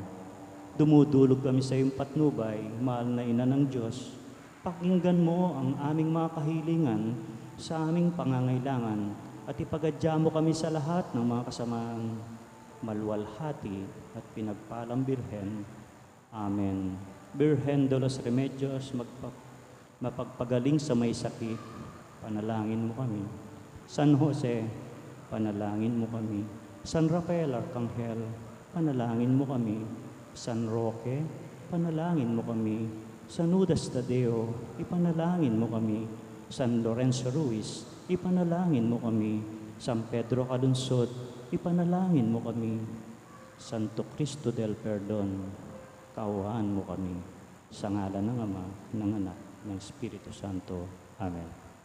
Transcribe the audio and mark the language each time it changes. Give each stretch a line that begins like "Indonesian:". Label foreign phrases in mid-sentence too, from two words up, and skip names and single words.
Filipino: Dumudulog kami sa iyong patnubay, mahal na ina ng Diyos. Pakinggan mo ang aming mga kahilingan sa aming pangangailangan at ipagadya mo kami sa lahat ng mga kasamaan, maluwalhati at pinagpalang Birhen. Amen. Birhen de los Remedios, mapagpagaling sa may sakit, panalangin mo kami. San Jose, panalangin mo kami. San Rafael Arcangel, panalangin mo kami. San Roque, panalangin mo kami. San Judas Tadeo, ipanalangin mo kami. San Lorenzo Ruiz, ipanalangin mo kami. San Pedro Calunsod, ipanalangin mo kami. Santo Cristo del Perdon, kaawaan mo kami. Sa ngalan ng Ama, ng Anak, ng Espiritu Santo. Amen.